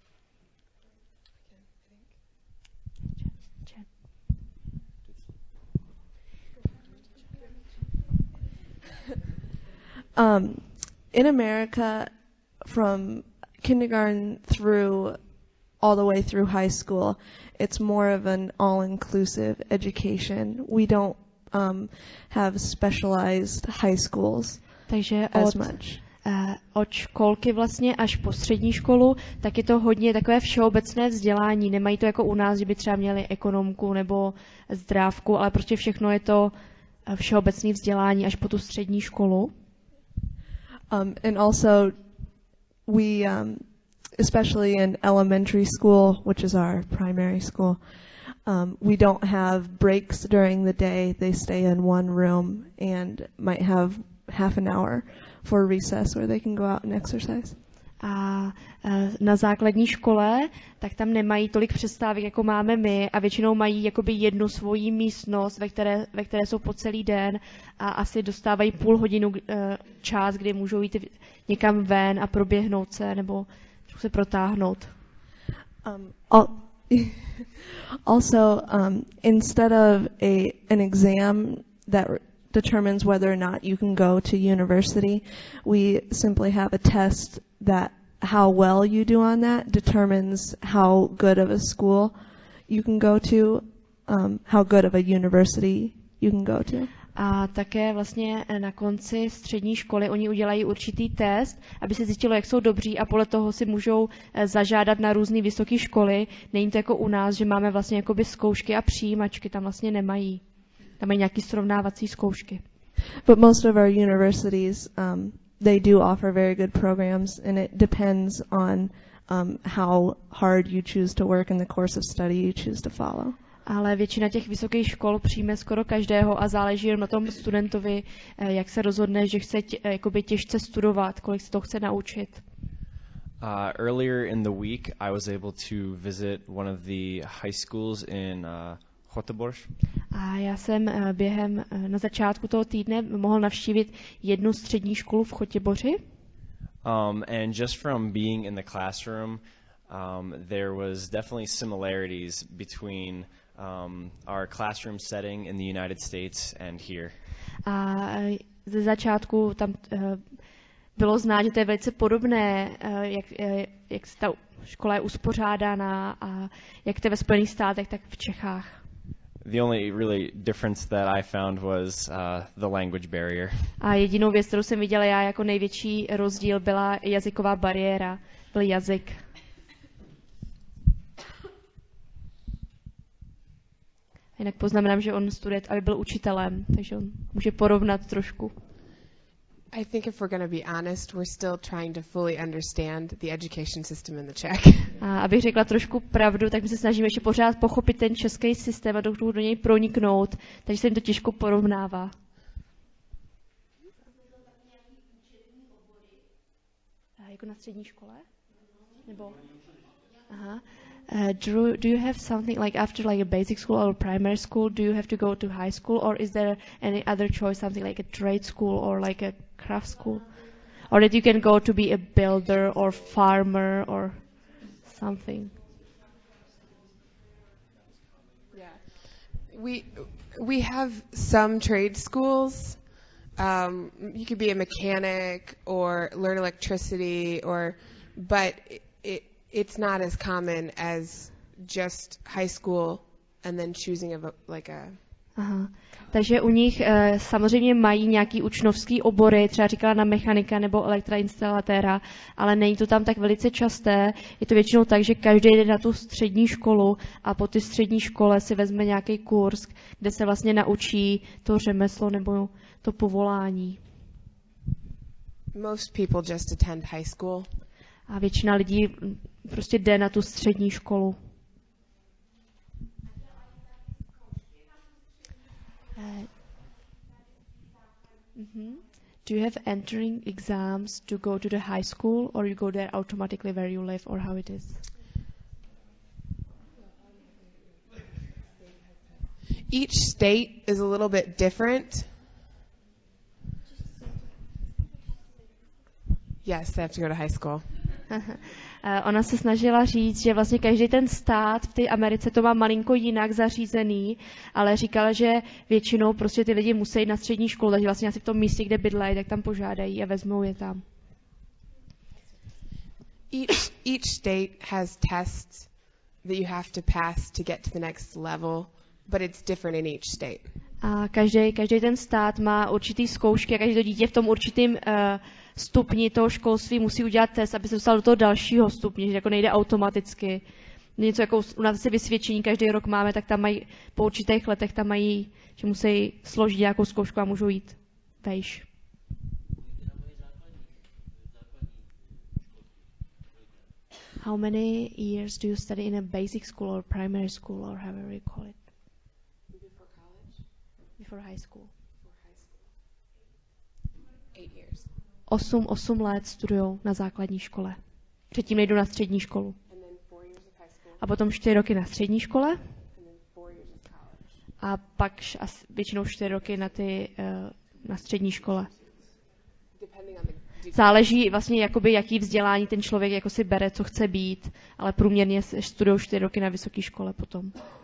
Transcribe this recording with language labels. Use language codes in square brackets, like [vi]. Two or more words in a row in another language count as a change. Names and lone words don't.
[en] In America, from kindergarten through all the way through high school, it's more of an all-inclusive education. We don't have specialized high schools [cs] Takže [en] as much. [cs] Od školky vlastně až po střední školu, tak je to hodně takové všeobecné vzdělání. Nemají to jako u nás, že by třeba měli ekonomku nebo zdrávku, ale prostě všechno je to všeobecné vzdělání až po tu střední školu. [en] And also, we, especially in elementary school, which is our primary school, we don't have breaks during the day. They stay in one room and might have half an hour for recess where they can go out and exercise. [cs] A na základní škole, tak tam nemají tolik přestávek, jako máme my, a většinou mají jakoby jednu svoji místnost, ve které jsou po celý den a asi dostávají půl hodinu čas, kdy můžou jít někam ven a proběhnout se nebo se protáhnout. [en] Also, instead of an exam that determines whether or not you can go to university, we simply have a test that how well you do on that determines how good of a school you can go to, how good of a university you can go to. [cs] A také vlastně na konci střední školy oni udělají určitý test, aby se zjistilo, jak jsou dobří, a podle toho si můžou zažádat na různé vysoké školy. Není to jako u nás, že máme vlastně jakoby zkoušky a přijímačky, tam vlastně nemají. Tam mají nějaké srovnávací zkoušky. [en] But most of our universities, they do offer very good programs, and it depends on how hard you choose to work in the course of study you choose to follow. [cs] Ale většina těch vysokých škol přijme skoro každého a záleží jen na tom studentovi, jak se rozhodne, že chce jakoby těžce studovat, kolik se to chce naučit. [en] Earlier in the week, I was able to visit one of the high schools in Göteborg. [cs] A já jsem na začátku toho týdne mohl navštívit jednu střední školu v Chotěboři. [en] And just from being in the classroom, there was definitely similarities between our classroom setting in the United States and here. [cs] A ze začátku tam bylo znát, že to je velice podobné, jak ta škola je uspořádána a jak to je ve Spojených státech, tak v Čechách. [en] The only really difference that I found was the language barrier. [cs] A jedinou věc, kterou jsem viděla já jako největší rozdíl, byla jazyková bariéra, byl jazyk. Jinak poznamenám, že on studuje, aby byl učitelem, takže on může porovnat trošku. [en] I think if we're going to be honest, we're still trying to fully understand the education system in the Czech. [cs] A abych řekla trošku pravdu, tak my se snažíme ještě pořád pochopit ten český systém a do něj proniknout, takže se jim to těžko porovnává. Jako na střední škole? Nebo? Aha. [en] Do you have something like after like a basic school or primary school, do you have to go to high school, or is there any other choice, something like a trade school or like a craft school, or that you can go to be a builder or farmer or something? Yeah, we have some trade schools. You could be a mechanic or learn electricity, but it's not as common as just high school and then choosing a. [cs] Aha. Takže u nich samozřejmě mají nějaký učňovský obory, třeba říkala na mechanika nebo elektroinstalatéra, ale není to tam tak velice časté. Je to většinou tak, že každý jde na tu střední školu a po té střední škole si vezme nějaký kurz, kde se vlastně naučí to řemeslo nebo to povolání. [en] Most people just attend high school. [cs] A většina lidí prostě jde na tu střední školu. [en] Do you have entering exams to go to the high school, or you go there automatically where you live, or how it is? Each state is a little bit different. Yes, they have to go to high school. [cs] Ona se snažila říct, že vlastně každý ten stát v té Americe to má malinko jinak zařízený, ale říkala, že většinou prostě ty lidi musí jít na střední školu, takže vlastně asi v tom místě, kde bydlejí, tak tam požádají a vezmou je tam. [en] Each state has tests that you have to pass to get to the next level, but it's different in each state. [cs] A každý ten stát má určitý zkoušky a každé to dítě v tom určitým stupni toho školství musí udělat test, aby se dostal do toho dalšího stupně, že jako nejde automaticky. Něco jako u nás vysvědčení každý rok máme, tak tam mají po určitých letech tam mají, že musí složit nějakou zkoušku a můžou jít vejš. [en] How many years do you study in a basic school or primary school or however you call it? Before college? Before high school. 8 years. [cs] 8 let studujou na základní škole. Předtím nejdou na střední školu. A potom 4 roky na střední škole. A pak většinou 4 roky na střední škole. Záleží vlastně, jakoby, jaký vzdělání ten člověk jako si bere, co chce být, ale průměrně studují 4 roky na vysoké škole potom.